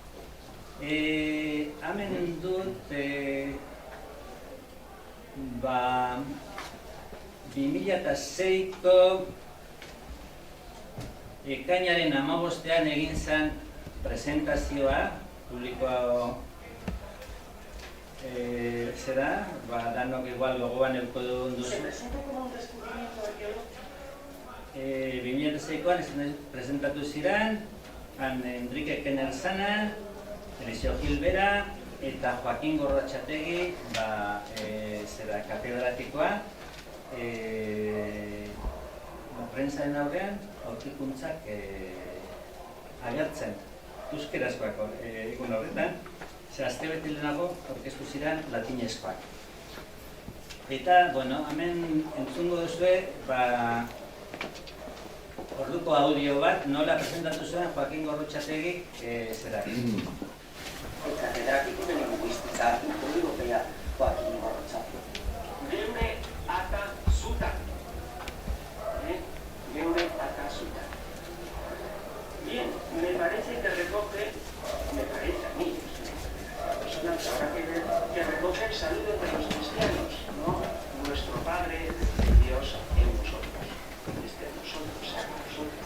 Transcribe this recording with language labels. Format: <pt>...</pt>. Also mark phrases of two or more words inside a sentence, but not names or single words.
<eu>Hemen dut 2006ko ekainaren 15ean egin zen presentazioa, publikoa zera, danok igual gogoan euko duzu.</eu> <es>¿Se presenta como un descubrimiento arqueológico?</es> <eu>2006koan presentatu ziren, Enrique Kenerzana, Eliseo Gilbera eta Joaquin Gorrotxategi, katedratikoa, prentsaren aurrean aurkikuntzak agertzen, euskerazkoak egun horretan, aste bete lehenago aurkeztu ziren latinezkoak. Eta, hemen entzungo duzue, orduko audio bat, nola presentatu zuen Joaquin Gorrotxategik zera.</eu> <es>El catedrático de lingüística europea Joaquín Gorrotxategi.</es> <eu>Geure ata zuta. Geure ata zuta.</eu> <es>Bien, me parece que recoge, me parece a mí, que recoge el saludo de los cristianos, ¿no? Nuestro Padre, Dios en nosotros. Nosotros.</es>